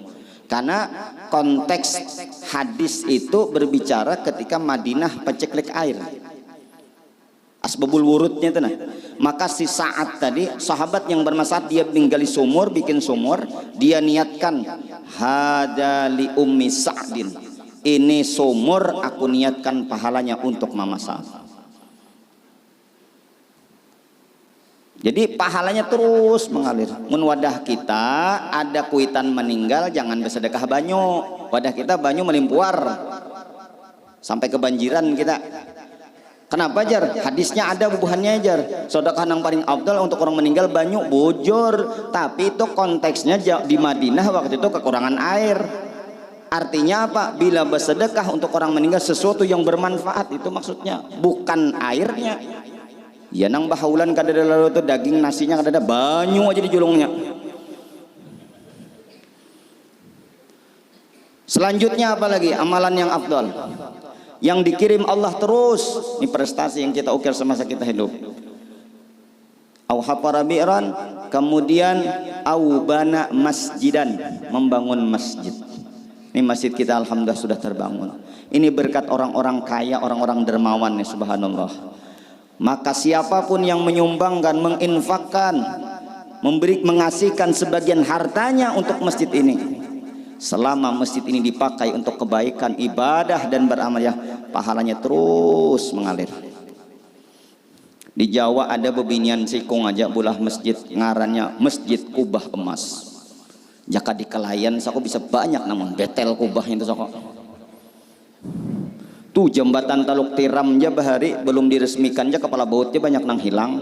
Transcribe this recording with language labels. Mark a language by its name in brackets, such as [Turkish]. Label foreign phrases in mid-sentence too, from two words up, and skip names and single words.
[Indonesian] Karena konteks hadis itu berbicara ketika Madinah peceklik air. [Banjar] Asbabul wurudnya itu nah. [Indonesian] Maka si Sa'ad tadi sahabat yang bermasalah, dia menggali sumur, bikin sumur, dia niatkan [Arabic] هذا لأم سعد, [Indonesian] ini sumur aku niatkan pahalanya untuk mama Sa'ad. Jadi pahalanya terus mengalir. [Banjar] Mun wadah kita ada kuitan meninggal jangan bersedekah banyu, wadah kita banyu melimpuar sampai kebanjiran kita. Kenapa jar? Hadisnya ada bubuhannya jar. Sedekah yang paling afdal untuk orang meninggal banyu bujur. [Indonesian] Tapi itu konteksnya di Madinah waktu itu kekurangan air. Artinya apa? Bila bersedekah untuk orang meninggal sesuatu yang bermanfaat, itu maksudnya bukan airnya. [Banjar] Ya nang bahaulan kada ada lalu itu daging nasinya kada ada, banyu aja di julungnya. [Indonesian] Selanjutnya apa lagi amalan yang afdal yang dikirim Allah terus? Ini prestasi yang kita ukir semasa kita hidup. [Arabic] أو حفر بئرا, [Indonesian] kemudian [Arabic] أو بنى مسجدا, [Indonesian] membangun masjid. Ini masjid kita alhamdulillah sudah terbangun. Ini berkat orang-orang kaya, orang-orang dermawan nih, subhanallah. Maka siapapun yang menyumbangkan, menginfakkan, mengasihkan sebagian hartanya untuk masjid ini, selama masjid ini dipakai untuk kebaikan, ibadah dan beramal, ya pahalanya terus mengalir. [Banjar] Di Jawa ada bebinian sikung aja bulah masjid, ngarannya Masjid Kubah Emas. Jaka di Kelayan sako bisa banyak namun betel kubahnya itu sako. Tuh jembatan Taluk Tiram aja bahari belum diresmikan aja kepala bautnya banyak nang hilang.